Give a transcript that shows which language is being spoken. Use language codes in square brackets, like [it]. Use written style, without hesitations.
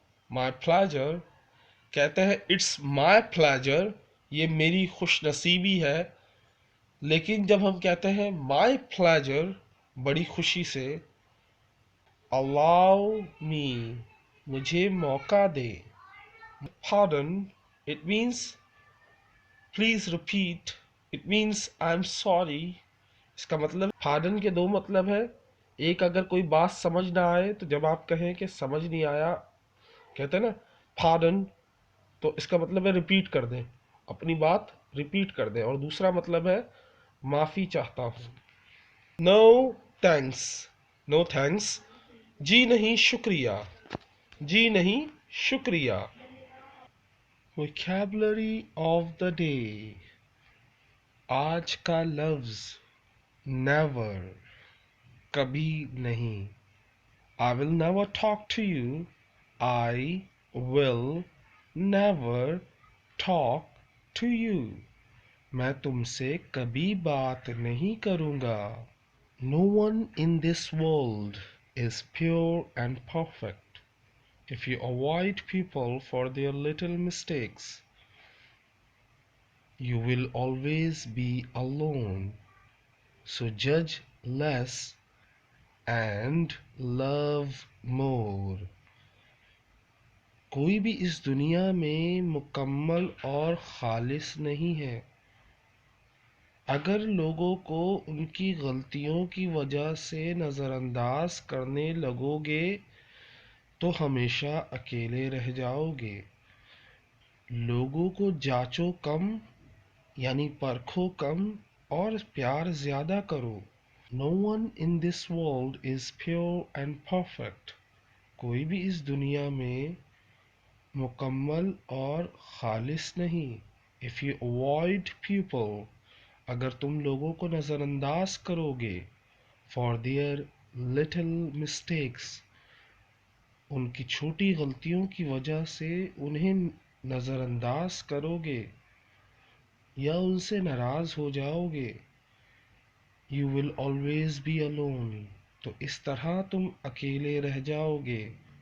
[ur] مائی pleasure, کہتے ہیں it's my pleasure, یہ میری خوش نصیبی ہے. لیکن جب ہم کہتے ہیں مائی پلیجر بڑی خوشی سے، [en] allow me، [ur] مجھے موقع دے. [en] pardon، it means please repeat، it means I'm sorry. [ur] اس کا مطلب pardon کے دو مطلب ہے. ایک، اگر کوئی بات سمجھ نہ آئے تو جب آپ کہیں کہ سمجھ نہیں آیا، کہتے ہیں نا pardon، تو اس کا مطلب ہے ریپیٹ کر دیں، اپنی بات ریپیٹ کر دیں. اور دوسرا مطلب ہے معافی چاہتا ہوں. نو تھینکس، نو تھینکس، جی نہیں شکریہ، جی نہیں شکریہ. [en] Vocabulary of the day. [ur] آج کا لفظ never کبھی نہیں. [en] I will never talk to you. I will never talk to you. [ur] میں تم سے کبھی بات نہیں کروں گا. [en] No one in this world is pure and perfect. If you avoid people for their little mistakes, you will always be alone. So judge less and love more. [ur] کوئی بھی اس دنیا میں مکمل اور خالص نہیں ہے. اگر لوگوں کو ان کی غلطیوں کی وجہ سے نظر انداز کرنے لگو گے تو ہمیشہ اکیلے رہ جاؤ گے. لوگوں کو جانچو کم یعنی پرکھو کم اور پیار زیادہ کرو. [en] No one in this world is pure and perfect. [ur] کوئی بھی اس دنیا میں مکمل اور خالص نہیں. [en] If you avoid people, [ur] اگر تم لوگوں کو نظر انداز کرو گے [en] for their little mistakes, [ur] ان کی چھوٹی غلطیوں کی وجہ سے انہیں نظر انداز کرو گے یا ان سے ناراض ہو جاؤ گے, [en] you will always be alone, [ur] تو اس طرح تم اکیلے رہ جاؤ گے.